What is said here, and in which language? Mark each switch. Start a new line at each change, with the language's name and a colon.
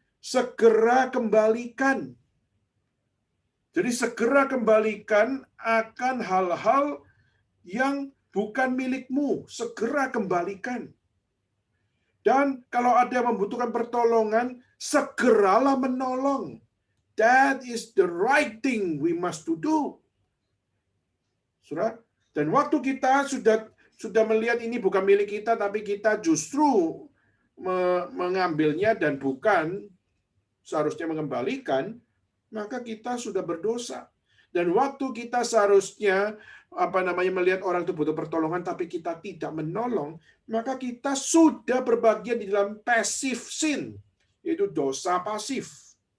Indonesian: Segera kembalikan. Jadi segera kembalikan akan hal-hal yang bukan milikmu. Segera kembalikan. Dan kalau ada yang membutuhkan pertolongan, segeralah menolong.
English: That is the right thing we must do.
Indonesian: Saudara, dan waktu kita sudah melihat ini bukan milik kita, tapi kita justru mengambilnya dan bukan seharusnya mengembalikan, maka kita sudah berdosa. Dan waktu kita seharusnya melihat orang itu butuh pertolongan tapi kita tidak menolong, maka kita sudah berbagian di dalam passive sin, yaitu dosa pasif.